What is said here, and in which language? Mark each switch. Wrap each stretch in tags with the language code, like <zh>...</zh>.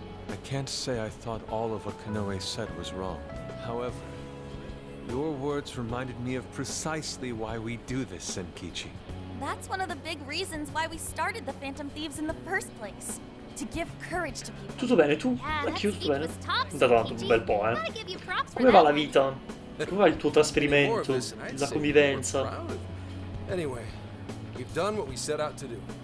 <en>I can't say I thought all of what Konoe said was wrong. However, your words reminded me of precisely why we do this, Senkichi. That's one of the big reasons why we started the Phantom Thieves in the first place. To give courage to people.</en> <it>Tutto bene, tu? Anch'io tutto bene. Intanto un bel po', Come va la vita? Come va il tuo trasferimento? La convivenza?</it> <en>Anyway, we've done what we set out to do.</en>